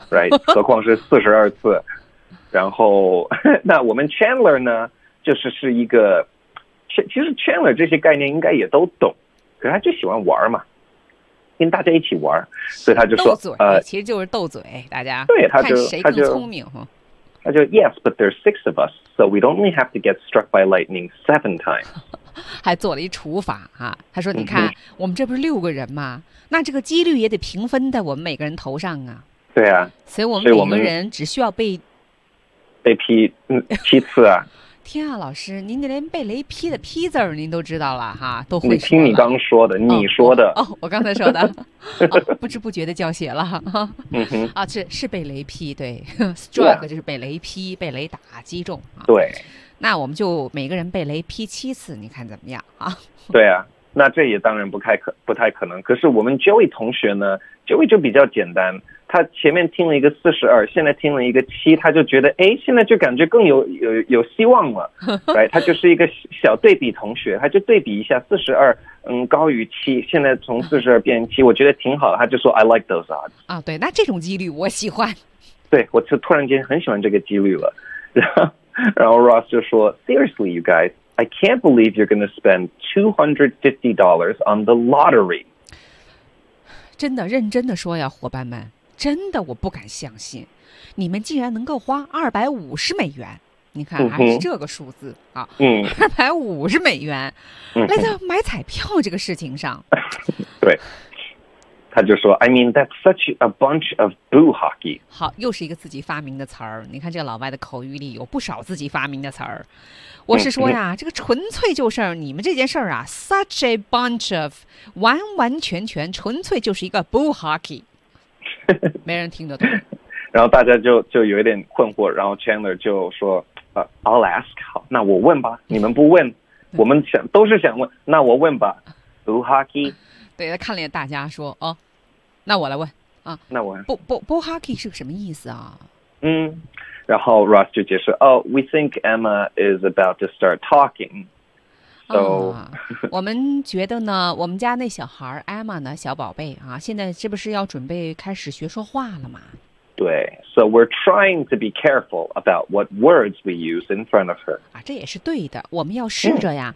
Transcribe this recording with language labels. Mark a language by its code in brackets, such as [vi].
[zh] right， 何况是42次。然后那我们 Chandler 呢，就是一个，其实 Chandler 这些概念应该也都懂，可是他就喜欢玩嘛，跟大家一起玩，所以他就说斗嘴、其实就是斗嘴，大家对他就看谁更聪明。他就 [en] Yes， but there's six of us， so we don't only have to get struck by lightning 7 times。 [zh] 还做了一除法、啊、他说你看、mm-hmm. 我们这不是六个人吗，那这个几率也得平分在我们每个人头上啊。对啊，所以我们每个人只需要被劈七次啊。天啊，老师，您连被雷劈的劈字儿您都知道了哈，都会说了。你听你刚说的，你说的。哦，我刚才说的，不知不觉的教学了。嗯哼，啊，是被雷劈，对 ，strike 就是被雷劈、yeah. 被雷打击中、啊。对，那我们就每个人被雷劈七次，你看怎么样啊？对啊，那这也当然不太可能。可是我们 Joey 同学呢 ，Joey 就比较简单。他前面听了一个42，现在听了一个7，他就觉得哎，现在就感觉更有希望了。 right， 他就是一个小对比同学，他就对比一下42，高于7，现在从42变7，我觉得挺好的。他就说 [en] I like those odds。 [zh] 啊，对，那这种几率我喜欢。对，我就突然间很喜欢这个几率了。然后 Ross 就说 [en] Seriously, you guys, I can't believe you're going to spend $250 on the lottery。 [zh] 真的，认真的说呀，伙伴们。真的我不敢相信你们竟然能够花$250，你看还是这个数字、嗯、啊，嗯， $250、嗯、来到买彩票这个事情上。对，他就说 [en] I mean, that's such a bunch of boo hockey. [zh] 好，又是一个自己发明的词儿。你看这个老外的口语里有不少自己发明的词儿。我是说呀，这个纯粹就是你们这件事儿啊 [en] such a bunch of, [zh] 完完全全纯粹就是一个 boo hockey. 没人听得懂。然后大家就有一点困惑，然后 Chandler 就说 [en] I'll ask, [zh] 好，那我问吧，你们不问，我们想都是想问，那我问吧 ,boo hockey。对，他看了大家说哦，那我来问啊，那我 boo hockey 是个什么意思啊？嗯，然后 Ross 就解释哦 [en] ，We think Emma is about to start talking。 [zh] So, 啊，我们觉得呢，我们家那小孩 Emma 呢，小宝贝啊，现在是不是要准备开始学说话了嘛？对 [en] ，So we're trying to be careful about what words we use in front of her。 [zh] 啊，这也是对的，我们要试着呀。